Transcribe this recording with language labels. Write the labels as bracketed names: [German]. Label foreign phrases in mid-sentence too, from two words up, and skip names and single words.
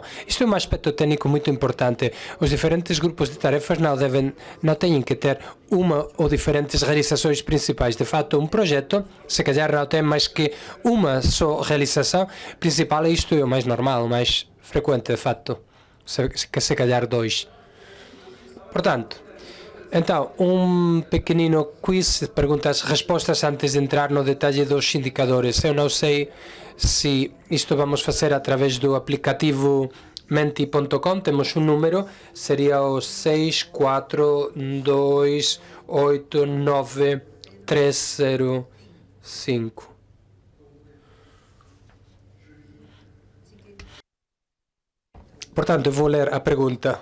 [Galician] Isto é un aspecto técnico moito importante. Os diferentes grupos de tarefas non teñen que ter unha ou diferentes realizações principais. De facto, un proxecto, se calhar non ten máis que unha só realización principal, e isto é o máis normal, o máis frecuente, de facto. Se calhar dois. Portanto, então, un pequenino quiz, perguntas, respostas antes de entrar no detalle dos indicadores. Eu non sei se isto vamos facer a través do aplicativo menti.com. Temos un número, sería o 642893005. Portanto, eu vou ler a pergunta.